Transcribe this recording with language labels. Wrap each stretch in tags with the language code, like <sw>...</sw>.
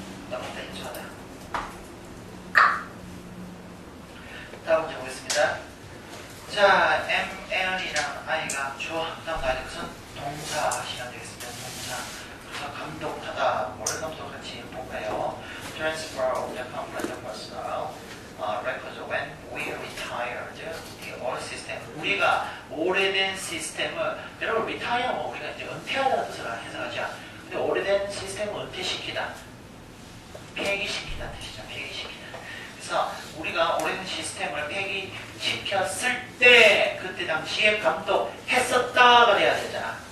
<ko>넘었다, 인수하다. 다음 문제 보겠습니다. 되겠습니다. 자, ML이라는 아이가 주어, 다음 가야 될 것은 동사 시간 되겠습니다. 동사. 그래서 감독하다, 뭐를 감독할지 볼까요?</ko> <en>Transfer of the component personnel records when we retired the old system.</en> <ko>우리가 오래된 시스템을, 여러분 retire 뭐 우리가 이제 은퇴하다는 뜻을 해석하죠. 근데 오래된 시스템을 은퇴시키다, 폐기시키다 뜻이죠. 폐기시키다. 그래서 우리가 오래된 시스템을 폐기시켰을 때 그때 당시에 감독했었다가 돼야 되잖아.</ko>